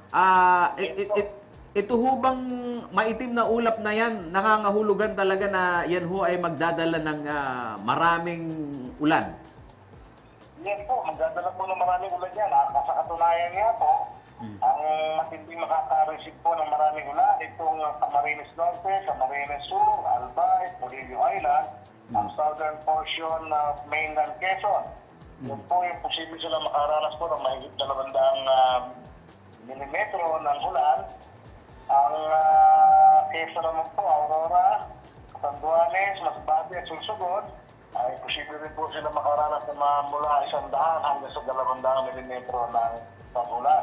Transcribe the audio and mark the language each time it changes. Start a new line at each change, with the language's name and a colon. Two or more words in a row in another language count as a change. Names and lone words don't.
Filipino: Ito ho bang maitim na ulap na yan, nangangahulugan talaga na yan ho ay magdadala ng maraming ulan? Yes po, magdadala po ng maraming ulan yan. Sa katunayan nga po, ang matinding makaka-receive po ng maraming ulan, itong Camarines Norte, Camarines Sur, Albay, Polillo Island, ang
English: southern portion of mainland Quezon.
Filipino: Yun po yung posible sila makaranas po ng mahigit 200 milimetro ng ulan. Ang Quezon naman po, Aurora, Catanduanes, Masbate at Sorsogon, ay posible rin po sila makaranas na mula 100 hanggang sa 200 milimetro ng ulan.